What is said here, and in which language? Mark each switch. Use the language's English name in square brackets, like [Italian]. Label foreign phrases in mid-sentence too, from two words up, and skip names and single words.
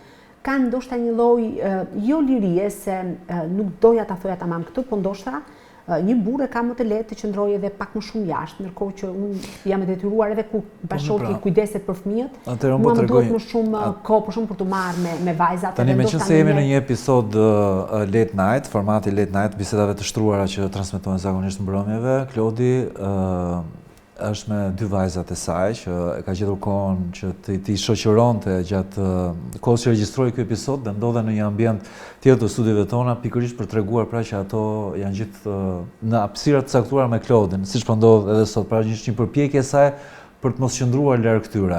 [Albanian] Kanë ndoshta një lloj jo lirie se nuk doja ta thoja tamam këtë, po ndoshta një burrë ka më të lehtë të qëndrojë edhe pak më shumë jashtë, ndërkohë që unë jam e detyruar edhe ku bashorti kujdeset për fëmijët. Mua më duhet më shumë kohë për shumë për të marrë me vajzat. Tani meqense jemi në një episod [English] late night, [Albanian] formati [English] late night, [Albanian] bisedave të shtruara që transmetohen zakonisht mbrëmjeve, Klodi është me 2 vajzat e saj që e ka gjetur kohën që ti shoqëronte gjatë kohës që regjistroi ky episod dhe ndodhen në një ambient tjetër të studiove tona, pikërisht për treguar pra që ato janë gjithë në hapësira të caktuara me Klodin, siç po ndodh edhe sot, pra është një përpjekje e saj për të mos qëndruar larg këtyre.